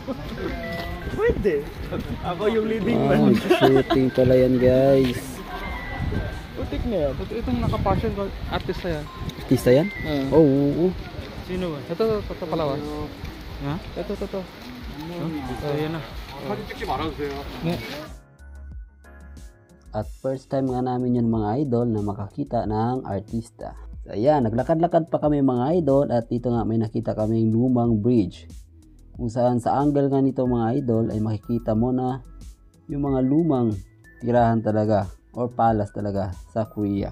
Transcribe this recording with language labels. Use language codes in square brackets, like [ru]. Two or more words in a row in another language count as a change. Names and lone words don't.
[tl] Pwede. Ako yung [en] leading man. [tl] Shooting pala yan guys. Putik na yan. Itong nakapasyon ko, artista yan. Artista yan? Oo. Sino ba? Ito palawas. Ha? Ito. Ayan na. [ko] 사진 찍지 말아주세요. 네. [tl] At [en] first time [tl] nga namin yun mga idol na makakita ng artista. So ayan, naglakad-lakad pa kami mga idol at dito nga may nakita kaming lumang bridge. Kung saan sa angle nga nito mga idol ay makikita mo na yung mga lumang tirahan talaga or palace talaga sa Korea.